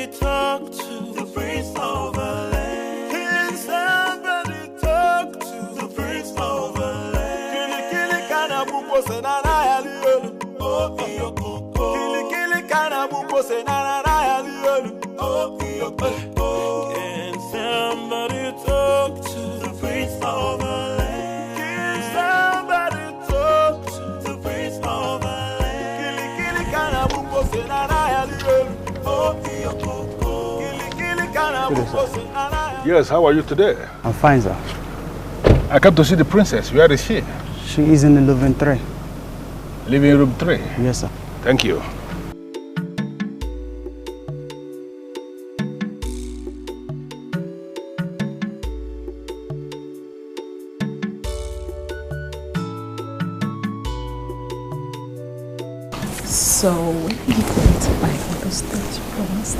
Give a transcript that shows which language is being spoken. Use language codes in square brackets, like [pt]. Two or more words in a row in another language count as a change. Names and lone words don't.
[en] talk to the prince of the land? Can somebody talk to the prince of the land? Kili kana buko se na na yali oh iyo koko. Kili kana buko se na na yali oh iyo koko. Can somebody talk to the prince of the land? Can somebody talk to the prince of the land? Kili kana buko se na na yali Yes, how are you today? I'm fine, sir. I came to see the princess. Where is she? She is in the living 3. Living room 3? Yes, sir. Thank you. So, when are you going to buy all those things you promised?